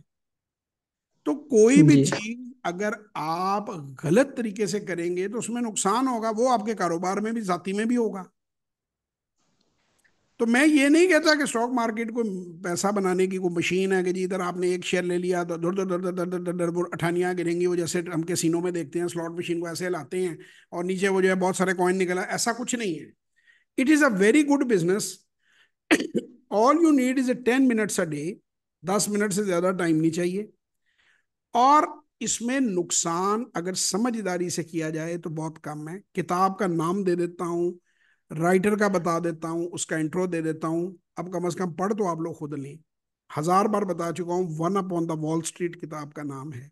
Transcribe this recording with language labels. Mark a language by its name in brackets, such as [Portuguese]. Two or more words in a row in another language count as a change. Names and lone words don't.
[Urdu] تو کوئی بھی جی چیز اگر آپ غلط طریقے سے کریں گے تو اس میں نقصان ہوگا، وہ آپ کے کاروبار میں بھی، ذاتی میں بھی ہوگا. تو میں یہ نہیں کہتا کہ [English] stock market [Urdu] کو پیسہ بنانے کی کوئی مشین ہے کہ جی ادھر آپ نے ایک شیئر لے لیا تو دھر دھر دھر دھر دھر دھر دھر دھر اٹھنیاں گریں گی، وہ جیسے ہم کیسینو میں دیکھتے ہیں [English] slot machine [Urdu] کو ایسے ہلاتے ہیں اور نیچے وہ جو ہے بہت سارے کوائن نکلا، ایسا کچھ نہیں ہے. [English] It is a very good business. All you need is 10 minutes a day. [Urdu] 10 منٹ سے زیادہ ٹائم نہیں چاہیے۔ اور اس میں نقصان اگر سمجھداری سے کیا جائے تو بہت کم ہے. کتاب کا نام دے دیتا ہوں، رائٹر کا بتا دیتا ہوں، اس کا انٹرو دے دیتا ہوں، اب کم سے کم پڑھ تو آپ لوگ خود لیں. 1000 بار بتا چکا ہوں، ون اپون دی وال اسٹریٹ کتاب کا نام ہے.